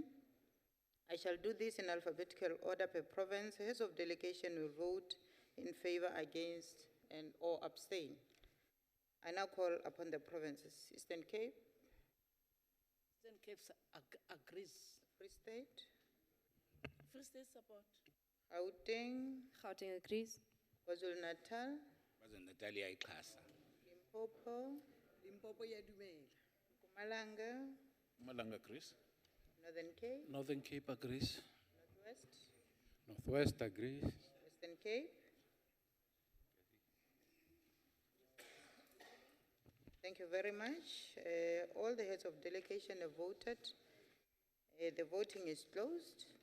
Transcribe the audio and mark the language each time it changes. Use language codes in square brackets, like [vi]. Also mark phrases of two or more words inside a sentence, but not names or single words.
[en] I shall do this in alphabetical order per province. Heads of delegation will vote in favor, against, and or abstain. I now call upon the provinces. Eastern Cape. Eastern Cape agrees. Free State. Free State support. Gauteng. Gauteng agrees. KwaZulu-Natal. KwaZulu-Natal iyayixhasa. Limpopo. Limpopo iyadumela. Mpumalanga. Mpumalanga agrees. Northern Cape. Northern Cape agrees. Northwest. Northwest agrees. Western Cape. Thank you very much. All the heads of delegation have voted. The voting is closed.